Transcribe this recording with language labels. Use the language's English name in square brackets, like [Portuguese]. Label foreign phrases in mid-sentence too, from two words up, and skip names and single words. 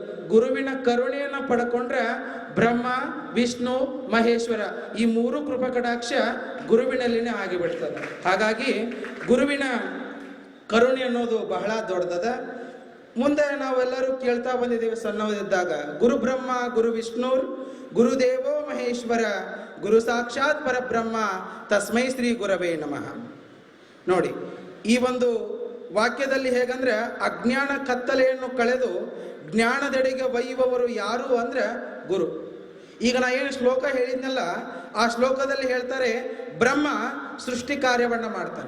[Kannada] ಗುರುವಿನ ಕರುಣೆಯನ್ನು ಪಡ್ಕೊಂಡ್ರೆ ಬ್ರಹ್ಮ ವಿಷ್ಣು ಮಹೇಶ್ವರ ಈ ಮೂರು ಕೃಪಾ ಕಟಾಕ್ಷ ಗುರುವಿನಲ್ಲಿನೇ ಆಗಿಬಿಡ್ತದೆ. ಹಾಗಾಗಿ ಗುರುವಿನ ಕರುಣೆ ಅನ್ನೋದು ಬಹಳ ದೊಡ್ಡದ. ಮುಂದೆ ನಾವೆಲ್ಲರೂ ಕೇಳ್ತಾ ಬಂದಿದ್ದೇವೆ ಸಣ್ಣವರಿದ್ದಾಗ, [Sanskrit] ಗುರು ಬ್ರಹ್ಮ ಗುರು ವಿಷ್ಣು ಗುರುದೇವೋ ಮಹೇಶ್ವರ ಗುರು ಸಾಕ್ಷಾತ್ ಪರಬ್ರಹ್ಮ ತಸ್ಮೈ ಶ್ರೀ ಗುರವೇ ನಮಃ. [Kannada] ನೋಡಿ, ಈ ಒಂದು ವಾಕ್ಯದಲ್ಲಿ ಹೇಗಂದ್ರೆ ಅಜ್ಞಾನ ಕತ್ತಲೆಯನ್ನು ಕಳೆದು ಜ್ಞಾನದೆಡೆಗೆ ಒಯ್ಯುವವರು ಯಾರು ಅಂದ್ರೆ ಗುರು. ಈಗ ನಾ ಏನು ಶ್ಲೋಕ ಹೇಳಿದ್ನಲ್ಲ, ಆ ಶ್ಲೋಕದಲ್ಲಿ ಹೇಳ್ತಾರೆ ಬ್ರಹ್ಮ ಸೃಷ್ಟಿ ಕಾರ್ಯವನ್ನ ಮಾಡ್ತಾನೆ.